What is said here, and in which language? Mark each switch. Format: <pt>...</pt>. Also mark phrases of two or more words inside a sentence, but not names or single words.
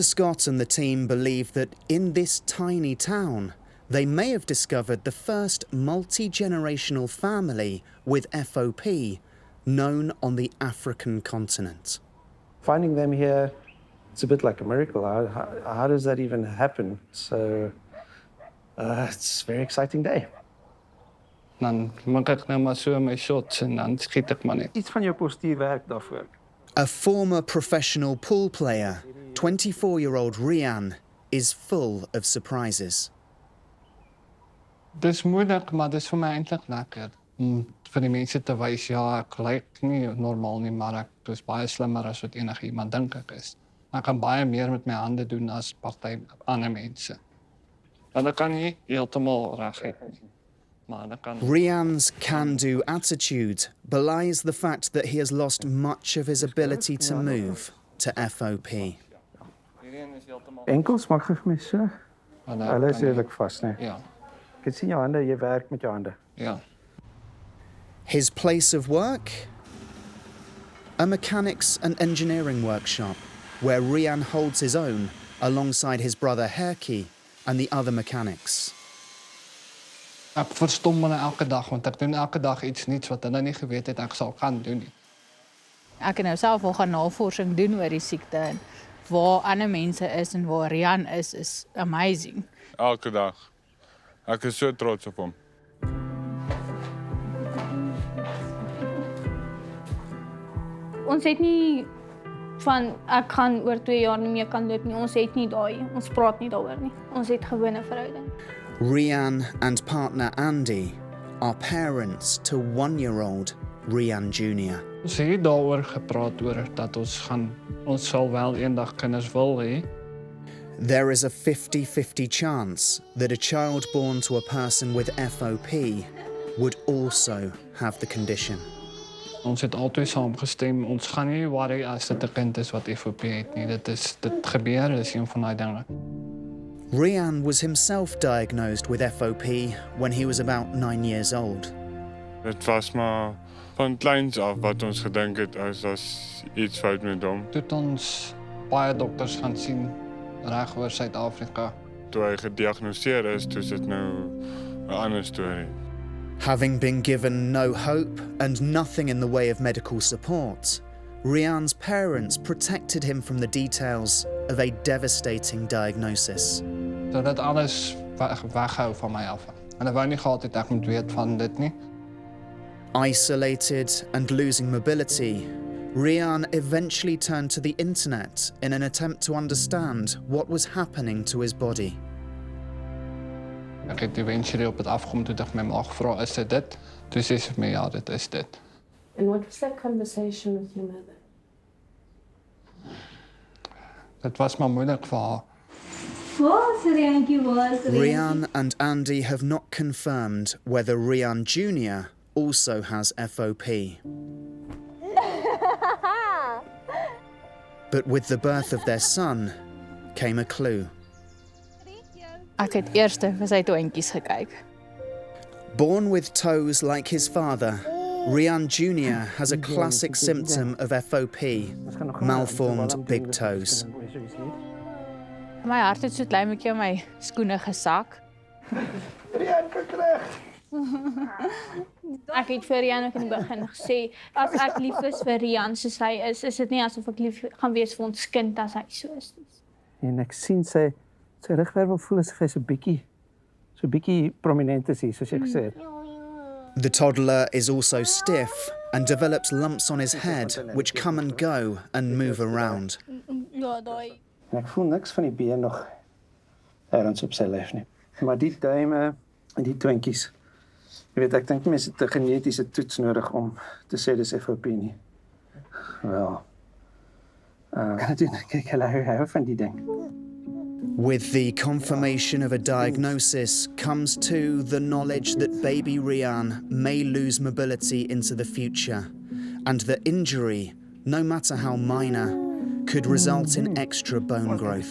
<en>Scott and the team believe that in this tiny town, they may have discovered the first multi-generational family with FOP known on the African continent. Finding them here, it's a bit like a miracle. How does that even happen? So it's a very exciting day.</en> <af>Dan maak ek nou maar so my shots en dan skiet ek maar net. Iets van jou postuur werk daarvoor.</af> <en>A former professional pool player, 24-year-old Rian, is full of surprises.</en> <af>Dis moeilik, maar dis vir my eintlik lekker om vir die mense te wys ja, ek lyk nie normaal nie, maar ek is baie slimmer as wat enigiemand dink ek is. Ek kan baie meer met my hande doen as party ander mense. Hulle kan nie heeltemal reguit nie.</af> <en>Rian's can-do attitude belies the fact that he has lost much of his ability to move to FOP.</en> <af>Enkels maak vir my so. Hulle is redelijk vas, nee. Ja. Ek kan sien jou hande, jy werk met jou hande. Ja.</af> <en>His place of work? A mechanics and engineering workshop, where Rian holds his own alongside his brother Herky and the other mechanics.</en> <af>Ek verstom hulle elke dag, want ek doen elke dag iets niets wat hulle nie geweet het ek sal kan doen nie. Ek het nou self al gaan navorsing doen oor die siekte en waar ander mense is en waar Rian is amazing. Elke dag. Ek is so trots op hom. Ons het nie van ek gaan oor 2 jaar nie meer kan loop nie. Ons het nie daai, ons praat nie daaroor nie. Ons het gewone verhouding.</af> <en>Rian and partner Andy are parents to 1-year-old Rian Jr.</en> <af>Ons het daaroor gepraat oor dat ons sal wel eendag kinders wil hê.</af> <en>There is a 50-50 chance that a child born to a person with FOP would also have the condition.</en> <af>Ons het altyd saamgestem, ons gaan nie worry as dit 'n kind is wat FOP het nie. Dit gebeur, is een van daai dinge.</af> <en>Rian was himself diagnosed with FOP when he was about 9 years old.</en> <af>Dit was maar Van kleins af wat ons gedink het as daar's iets fout met hom. Toe het ons baie dokters gaan sien reg oor Suid-Afrika. Toe hy gediagnoseer is, toe is dit nou 'n ander storie.</af> <en>Having been given no hope and nothing in the way of medical support, Rian's parents protected him from the details of a devastating diagnosis.</en> <af>So dat alles weghou van my af. Hulle wou nie gehad het ek moet weet van dit nie.</af> <en>Isolated and losing mobility, Rian eventually turned to the internet in an attempt to understand what was happening to his body.</en> <af>Ek het eventually op het afgekom toe ek my ma gevra, is dit? Toe sê sy vir my, ja, dit is dit.</af> <en>And what was that conversation with your mother?</en> <af>Dit was maar moeilik vir haar.</af> <en>Rian and Andy have not confirmed whether Rian Jr. also has FOP. But with the birth of their son came a clue.</en> <af>Ek het eers vir sy toentjies gekyk.</af> <en>Born with toes like his father, Rian Jr. has a classic symptom of FOP, malformed big toes.</en> <af>My hart het so klein bietjie in my skoene gesak. Ek het vir Rian ook in die begin gesê, as ek lief is vir Rian soos hy is dit nie asof ek lief gaan wees vir ons kind as hy so is. En ek sien sy rugwervel voel asof hy so bietjie prominent is hier, soos jy gesê het.</af> <en>The toddler is also stiff and develops lumps on his head which come and go and move around.</en> <af>Ja, daai. En ek voel niks van die been nog ergens op sy lyf nie. Maar die duime en die twinkies. Jy weet, ek dink mense het 'n genetiese toets nodig om te sê dis FOP nie. Wel. Kan dit kyk hulle hou van die ding.</af> <en>With the confirmation of a diagnosis comes too the knowledge that baby Rian may lose mobility into the future, and the injury, no matter how minor, could result in extra bone growth.</en>